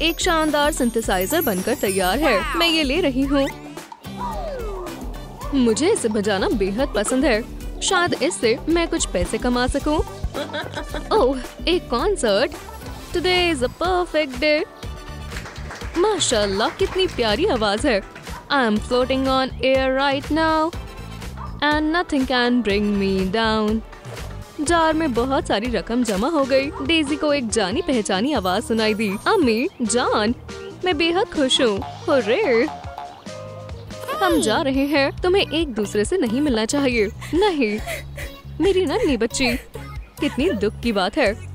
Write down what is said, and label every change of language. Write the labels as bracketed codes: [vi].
[hi] एक शानदार सिंथेसाइजर बनकर तैयार है। मैं ये ले रही हूँ। मुझे इसे बजाना बेहद पसंद है। शायद इससे मैं कुछ पैसे कमा सकूं। ओह, एक concert. [en] Today is a perfect day. [hi] माशाल्लाह, कितनी प्यारी आवाज है। [en] I am floating on air right now, and nothing can bring me down. [hi] Jar में बहुत सारी रकम जमा हो गई। डेजी को एक जानी पहचानी आवाज सुनाई दी। अम्मी जान, मैं बेहद खुश हूँ। हुर्रे! हम जा रहे हैं। तुम्हें एक दूसरे से नहीं मिलना चाहिए। नहीं, मेरी नन्ही बच्ची, कितनी दुख की बात है।